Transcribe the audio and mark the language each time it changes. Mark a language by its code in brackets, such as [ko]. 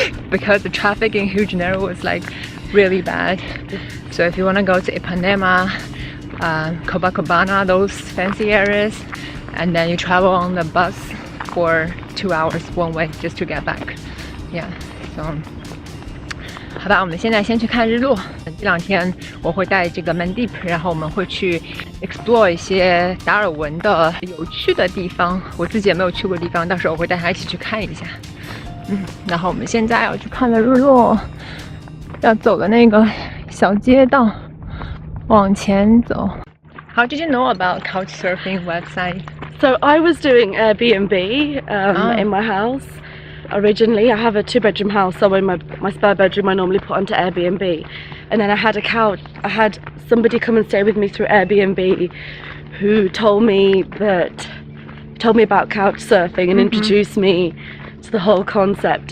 [en] Because the traffic in Rio de Janeiro was like really bad. So if you want to go to Ipanema, Copacabana, those fancy areas, and then you travel on the bus for 2 hours one way just to get back. Yeah, so [zh] 好吧，我们现在先去看日落。这2天我会带这个 Mandip， 然后我们会去 explore 一些达尔文的有趣的地方，我自己也没有去过的地方，到时候我会带他一起去看一下。然后我们现在要去看了日落，要走的那个小街道，往前走。 [en] How did you know about Couchsurfing website? So I was doing Airbnb in my house. Originally, I have a 2-bedroom house, so in my spare bedroom I normally put onto Airbnb. And then I had somebody come and stay with me through Airbnb who told me about Couchsurfing and introduced me to the whole concept.